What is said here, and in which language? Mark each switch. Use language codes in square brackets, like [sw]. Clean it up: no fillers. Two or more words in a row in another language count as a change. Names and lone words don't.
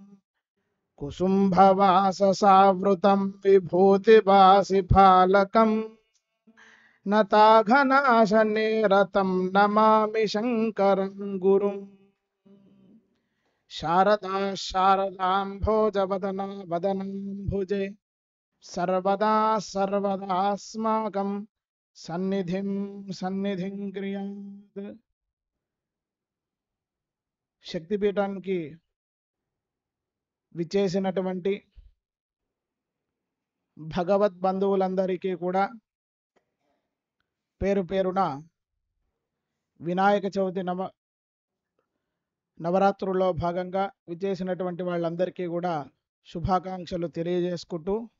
[sa] कुसुम्भवाससावृतं विभूतिवासिफालकं नताघनाशनिरतं नमामि शङ्करं गुरुं। शारदा शारदाम्भोजवदना वदनाम्भुजे सर्वदा सर्वदास्माकं సన్నిధిం క్రియాత్। [te] శక్తిపీఠానికి విచ్చేసినటువంటి భగవద్ బంధువులందరికీ కూడా పేరు పేరున వినాయక చవితి నవరాత్రుల్లో భాగంగా విచ్చేసినటువంటి వాళ్ళందరికీ కూడా శుభాకాంక్షలు తెలియజేసుకుంటూ